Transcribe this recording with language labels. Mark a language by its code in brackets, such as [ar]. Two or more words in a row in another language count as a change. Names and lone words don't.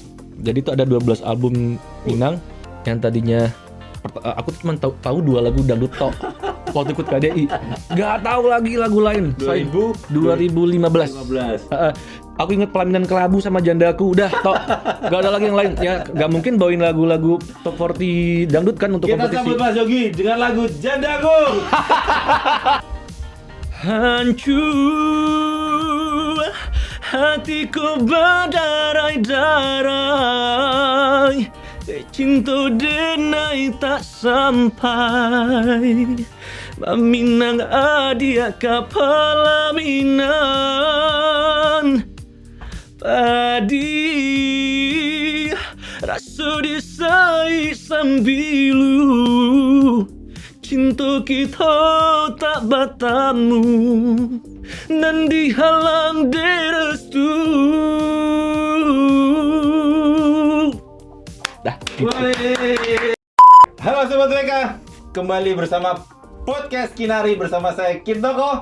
[id] Jadi tuh ada 12 album Minang yang tadinya aku tuh cuma tahu 2 lagu dangdut tok. Waktu ikut KDI, nggak tahu lagi lagu lain. 2015. Aku inget Pelaminan Kelabu sama Jandaku, udah tok. Gak ada lagi yang lain. Ya nggak mungkin bawain lagu-lagu top 40 dangdut kan untuk kompetisi. Kita sambut Mas Yogi dengan lagu Jandaku. Hancur hatiku berderai-derai, [min] cinta denai tak sampai. Maminang adia ka pelaminan padi, rasa disai sambilu, cinta kita tak bertemu dan dihalang derestu. [id] Dah gitu. Halo Sobat WK, kembali bersama Podcast Kinari bersama saya Kintoko.